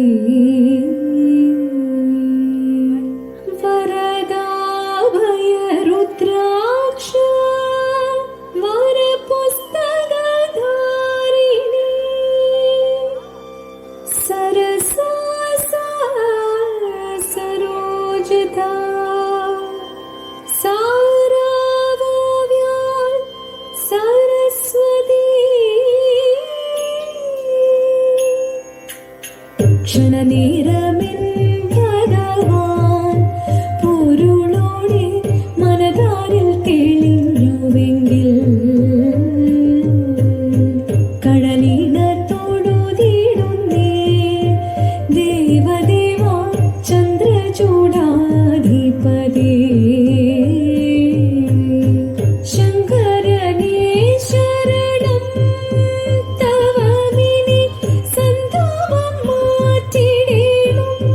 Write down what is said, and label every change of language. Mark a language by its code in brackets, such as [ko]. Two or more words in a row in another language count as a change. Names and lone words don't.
[sa] वरदाभयरुद्राक्ष वरपुस्तकधारिणी सरसा सरोजता सारावाव्यान् सरस्वती क्षणनेरमिन् भगवान् [ml] പൊരുളോടെ മനതാരിൽ തെളിഞ്ഞുവെങ്കിൽ കടലിനത്തോടുതീടുന്നേ ദേവദേവ ചന്ദ്രചൂടാധിപതി ശങ്കരനേ ശരണം തവ വിനി സന്താപം മാറ്റിടേണം